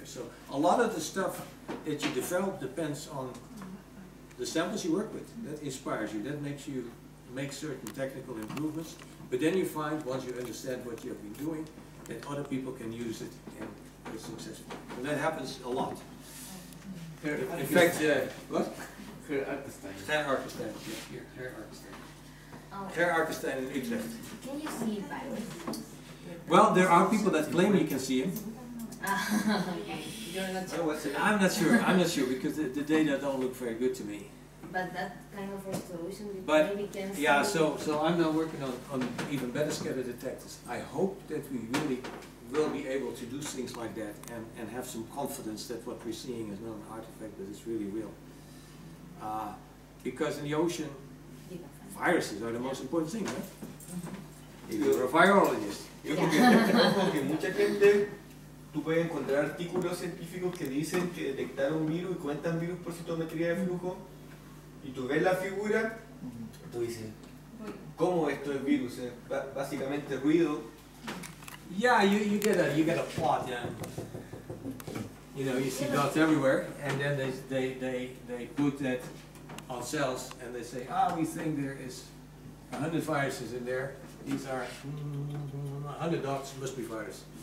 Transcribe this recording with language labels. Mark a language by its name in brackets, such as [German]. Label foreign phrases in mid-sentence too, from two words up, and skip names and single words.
[English] So a lot of the stuff that you develop depends on the samples you work with. That inspires you, that makes you make certain technical improvements. But then you find, once you understand what you have been doing, that other people can use it and be successful. And that happens a lot. In fact, what? Ger Artestein. Ger Artestein, yeah, here, Ger Artestein. Oh. Ger Artestein in Utrecht. Can you see virus? Well, there are people that claim you can see him. Okay. You're not sure. I'm not sure, because the data don't look very good to me. But that kind of resolution you But, maybe can see. yeah, so I'm now working on even better scatter detectors. I hope that we really will be able to do things like that and have some confidence that what we're seeing is not an artifact, but it's really real. Because in the ocean, You can find. viruses are the most important thing, right? If you're a virologist. Yo creo [Spanish] que mucha gente, tú puedes encontrar artículos científicos que dicen que detectaron virus y cuentan virus por citometría de flujo, y tú ves la figura, tú dices, ¿cómo esto es virus? Es básicamente ruido. [English] Yeah, you get a plot, yeah. You know, you see dots everywhere, and then they put that on cells, and they say, we think there is 100 viruses in there. These are 100 dots, must be virus.